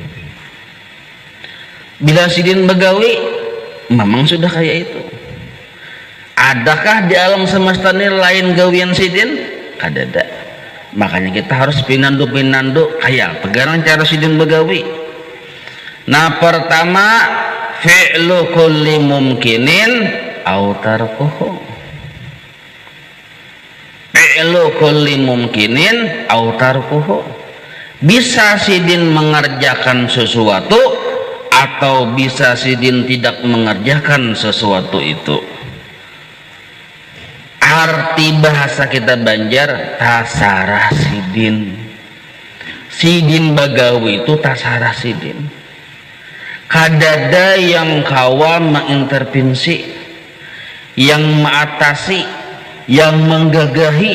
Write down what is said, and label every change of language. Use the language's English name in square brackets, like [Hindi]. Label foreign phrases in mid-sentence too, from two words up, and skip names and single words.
[Banjar] Bila sidin bagawi memang sudah kayak itu. Adakah di alam semesta ini lain gawian sidin? Kada. Makanya kita harus pinandu kayak pegarang cara sidin bagawi. Nah pertama [Arabic] فعل كل ممكن أو تركه. فعل كل ممكن أو تركه. [Banjar] Bisa sidin mengerjakan sesuatu atau bisa sidin tidak mengerjakan sesuatu itu. Arti bahasa kita Banjar tasarah sidin. Sidin bagawi itu tasarah sidin. Kadada yang kawa mengintervensi, yang mengatasi, yang menggagahi.